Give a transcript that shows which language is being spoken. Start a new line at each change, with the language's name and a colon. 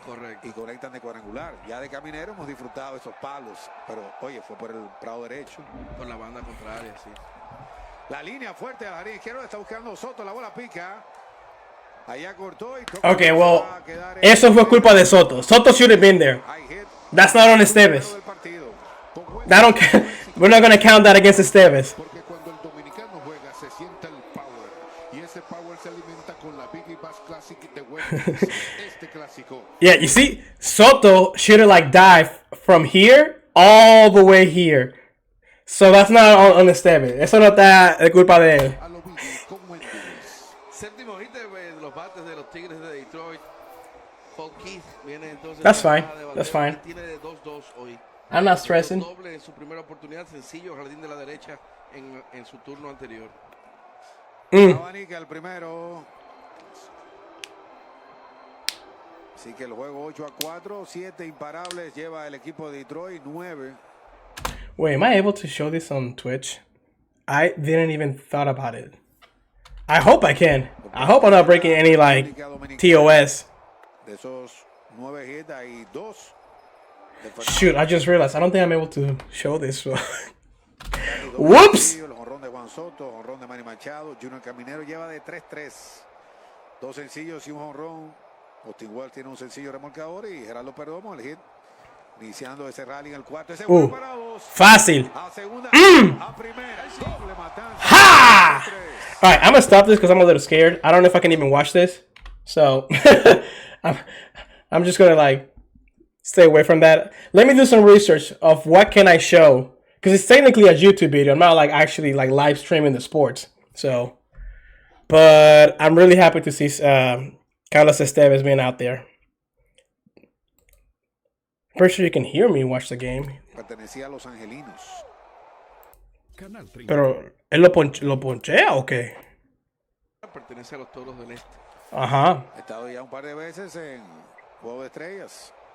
Spanish: Correcto. Y conectan de cuadrangular. Ya de caminero hemos disfrutado esos palos. Pero, oye, fue por el prado derecho. Por la banda contraria, sí. La línea fuerte al jardín izquierdo. Está buscando Soto. La bola pica. Allá cortó y
English: Okay, well,
Spanish: eso fue culpa de Soto.
English: Soto should have been there. That's not on Esteves. That don't We're not gonna count that against Esteves.
Spanish: Porque cuando el dominicano juega se siente el power. Y ese power se alimenta con la Biggie Bass Classic de Wendy's. Este clásico.
English: Yeah, you see, Soto should have like dived from here all the way here. So that's not on Esteves.
Spanish: Eso no está de culpa de él. A lo Biggie con Wendy's. Séptimo hit de los bates de los Tigres de Detroit. Paul Keith viene entonces.
English: That's fine. That's fine.
Spanish: Tiene de 2-2 hoy.
English: I'm not stressing.
Spanish: Doble en su primera oportunidad, sencillo, jardín de la derecha en su turno anterior. Abanica el primero. Así que el juego 8-4, 7 imparables lleva el equipo de Detroit, 9.
English: Wait, am I able to show this on Twitch? I didn't even thought about it. I hope I can. I hope I'm not breaking any like TOS.
Spanish: De esos 9 hits hay 2.
English: Shoot, I just realized I don't think I'm able to show this. Whoops!
Spanish: El jonrón de Juan Soto, jonrón de Manny Machado. Junior Caminero lleva de 3-3. 2 sencillos y un jonrón. Austin Wells tiene un sencillo remolcador y Gerardo Perdomo el hit. Iniciando ese rally en el cuarto. Ese juego para 2. Fácil. A segunda, a primera. Doble matanza. Ha!
English: Alright, I'm gonna stop this because I'm a little scared. I don't know if I can even watch this. So, I'm just gonna like stay away from that. Let me do some research of what can I show. Because it's technically a YouTube video. I'm not like actually like live streaming the sports. So, but I'm really happy to see Carlos Esteves being out there. Pretty sure you can hear me watch the game.
Spanish: Pertenecía a los Angelinos. Canal 30. Pero, ¿él lo ponchea o qué? Pertenece a los Toros del Este. Ajá. Ha estado ya un par de veces en Juego de Estrellas.